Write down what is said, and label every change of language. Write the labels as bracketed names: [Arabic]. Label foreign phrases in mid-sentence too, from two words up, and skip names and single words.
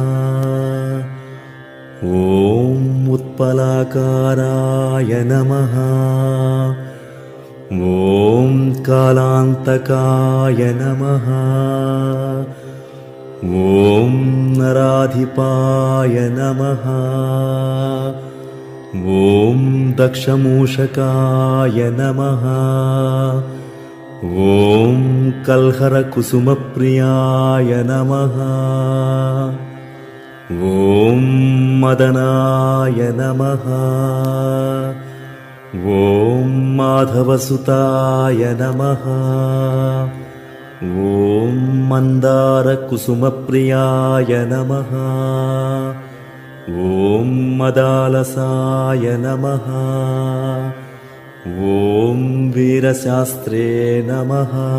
[Sanskrit] ఓం ఉత్పలాకారాయ నమః ఓం కాలాంతకాయ నమః ఓం నరాధిపాయ నమః ఓం దక్షమూషకాయ నమః ఓం కల్హరకుసుమప్రియాయ నమః ఓం మదనాయ నమః ॐ माधवसुताय नमः। ॐ मन्दारकुसुमप्रियाय नमः। ॐ मदालसाय नमः। ॐ वीरशास्त्रे नमः।